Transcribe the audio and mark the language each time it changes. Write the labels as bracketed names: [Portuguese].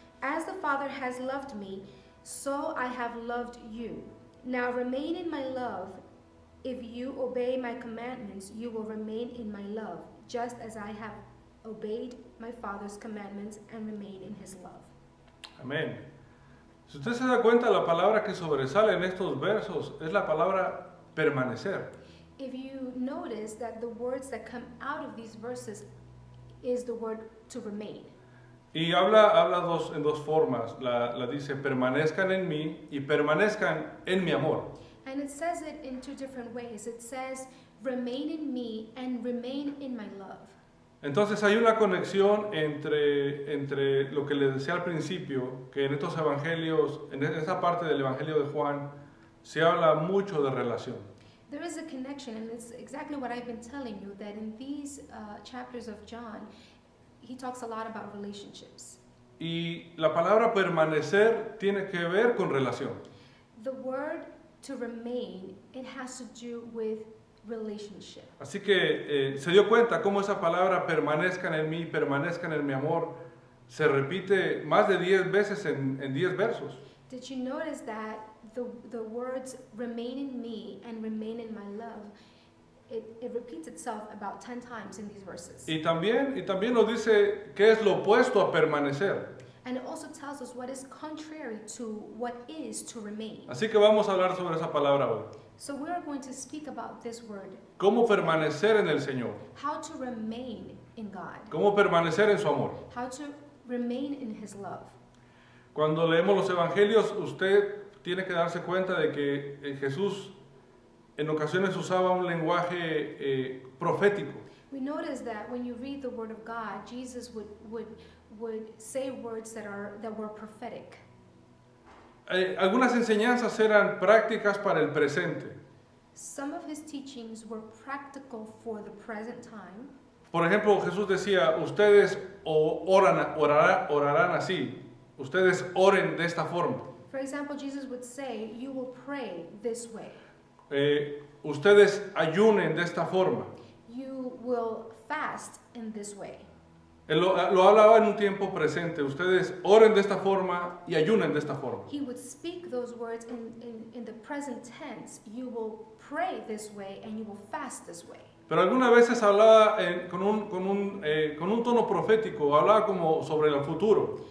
[English] As the Father has loved me, so I have loved you. Now remain in my love. If you obey my commandments, you will remain in my love, just as I have obeyed my Father's commandments and remain in his love. [Spanish] Amén. Si usted se da cuenta, la palabra que sobresale en estos versos es la palabra permanecer. [English] If you notice that the words that come out of these verses is the word to remain. [Spanish] Y habla en dos formas. La dice, permanezcan en mí y permanezcan en mi amor. [English] And it says it in two different ways. It says, remain in me and remain in my love. [Spanish] Entonces hay una conexión entre lo que les decía al principio, que en estos evangelios, en esa parte del evangelio de Juan, se habla mucho de relación. [English] There is a connection, and it's exactly what I've been telling you, that in these chapters of John, he talks a lot about relationships. [Spanish] Y la palabra permanecer tiene que ver con relación. [English] The word to remain, it has to do with relationship. [Spanish] Así que se dio cuenta cómo esa palabra permanezcan en mí, permanezcan en mi amor, se repite más de 10 veces en 10 versos. [English] Did you notice that the words remain in me and remain in my love, it repeats itself about 10 times in these verses. [Spanish] Y también nos dice qué es lo opuesto a permanecer. [English] And it also tells us what is contrary to what is to remain. [Spanish] Así que vamos a hablar sobre esa palabra hoy. [English] So we are going to speak about this word. [Spanish] Cómo permanecer en el Señor. [English] How to remain in God. [Spanish] Cómo permanecer en su amor. [English] How to remain in his love. [Spanish] Cuando leemos los evangelios, usted tiene que darse cuenta de que Jesús en ocasiones usaba un lenguaje profético. [English] We notice that when you read the word of God, Jesus would say words that were prophetic. [Spanish] Algunas enseñanzas eran prácticas para el presente. [English] Some of his teachings were practical for the present time. [Spanish] Por ejemplo, Jesús decía, ustedes orarán así, ustedes oren de esta forma. [English] For example, Jesus would say, you will pray this way. [Spanish] Ustedes ayunen de esta forma. [English] You will fast in this way. [Spanish] Él lo hablaba en un tiempo presente. Ustedes oren de esta forma y ayunen de esta forma. [English] He would speak those words in the present tense. You will pray this way and you will fast this way. [Spanish] Pero algunas veces hablaba con un tono profético, hablaba como sobre el futuro.